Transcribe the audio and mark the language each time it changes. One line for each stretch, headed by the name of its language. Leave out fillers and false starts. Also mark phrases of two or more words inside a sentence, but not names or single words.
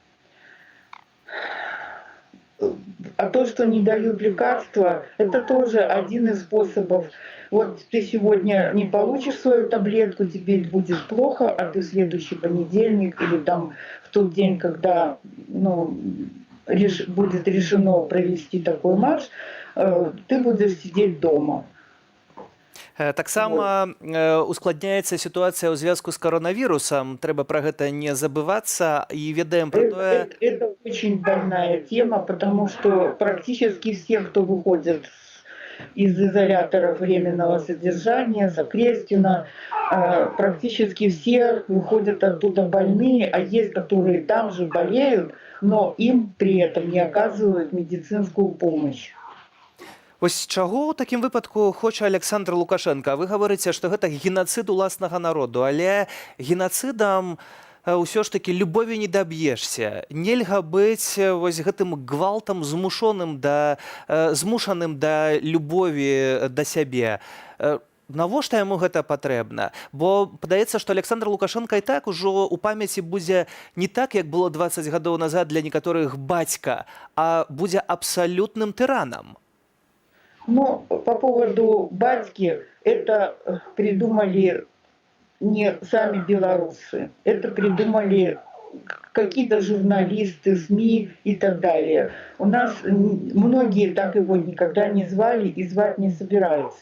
Russian: А то, что не дают лекарства, это тоже один из способов. Вот ты сегодня не получишь свою таблетку, тебе будет плохо, а ты в следующий понедельник или там в тот день, когда будет решено провести такой марш, ты будешь сидеть дома.
Belarusian: Таксама ускладняецца сітуацыя ў звязку з каронавірусам. Трэба пра гэта не забывацца. І ведаем пра тое...
Russian: Это очень больная тема, потому что практически все, кто выходит из изоляторов временного содержания, Закрестина, практически все выходят оттуда больные, а есть, которые там же болеют, но им при этом не оказывают медицинскую помощь.
Belarusian: Ось чаго ў такім выпадку хоча Александр Лукашенко? Вы гаворыце, што гэта генацыд уласнага народу, але генацыдам ўсё ж такі любові не даб'ешся. Нельга быць вось гэтым гвалтам змушаным да любові да сябе. Навошта яму гэта патрэбна? Бо падаецца, што Александр Лукашенко і так ужо ў памяці будзе не так, як было 20 гадоў назад для некаторых бацька, а будзе абсалютным тыранам. Ну,
Russian: по поводу батьки, это придумали не сами белорусы, это придумали какие-то журналисты, СМИ и так далее. У нас многие так его никогда не звали и звать не собираются.